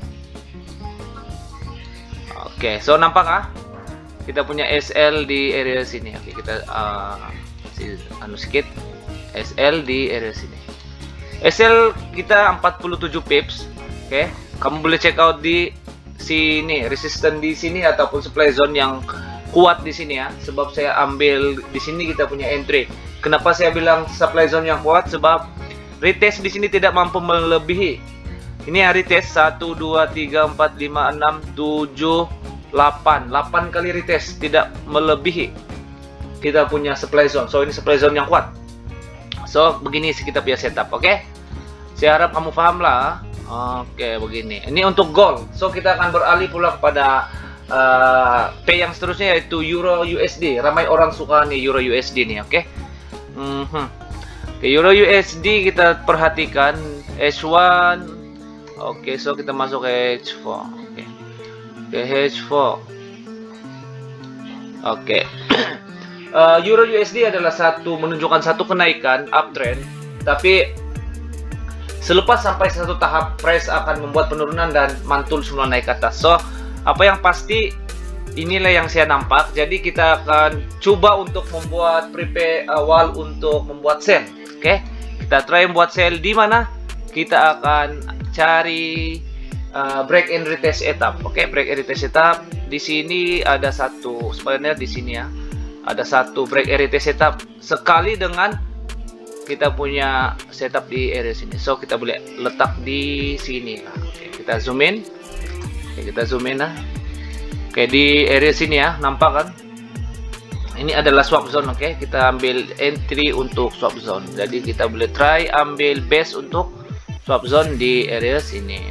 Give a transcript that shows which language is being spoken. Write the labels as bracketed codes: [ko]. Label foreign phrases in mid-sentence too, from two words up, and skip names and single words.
[ms] Oke, so nampak kita punya SL di area sini. Oke, kita sedikit SL di area sini. SL kita 47 pips. Oke, kamu boleh [en] check out [ms] di sini, resistance di sini ataupun [en] supply zone [ms] yang kuat di sini ya. Sebab saya ambil di sini kita punya entry. Kenapa saya bilang [en] supply zone [ms] yang kuat? Sebab retest di sini tidak mampu melebihi. Ini hari retest 1 2 3 4 5 6 7 8 kali retest, tidak melebihi kita punya [en] supply zone. [ms] So ini [en] supply zone [ms] yang kuat. So begini kita punya setup, oke. Saya harap kamu paham lah. Oke, begini. Ini untuk gold. So kita akan beralih pula kepada P yang seterusnya, yaitu Euro USD. Ramai orang suka nih Euro USD nih, oke. Oke, Euro USD kita perhatikan H1. Oke, so kita masuk ke H4. Oke. Oke, H4. Oke. Euro USD adalah menunjukkan satu kenaikan uptrend, tapi selepas sampai satu tahap price akan membuat penurunan dan mantul semua naik ke atas. So, apa yang pasti inilah yang saya nampak. Jadi kita akan coba untuk membuat prepare awal untuk membuat sell. Oke, kita try membuat sell di mana kita akan cari [en] break and retest setup. Oke, break and retest setup. [ms] Di sini ada satu, sebenarnya di sini ya, ada satu [en] break and retest setup [ms] sekali dengan kita punya setup di area sini. So kita boleh letak di sini. Oke, kita [en] zoom in. [ms] Oke, kita [en] zoom in [ms] lah. Oke, di area sini ya, nampak kan? Ini adalah [en] swap zone. [ms] Oke, kita ambil entry untuk [en] swap zone. [ms] Jadi kita boleh try ambil base untuk [en] swap zone [ms] di area sini.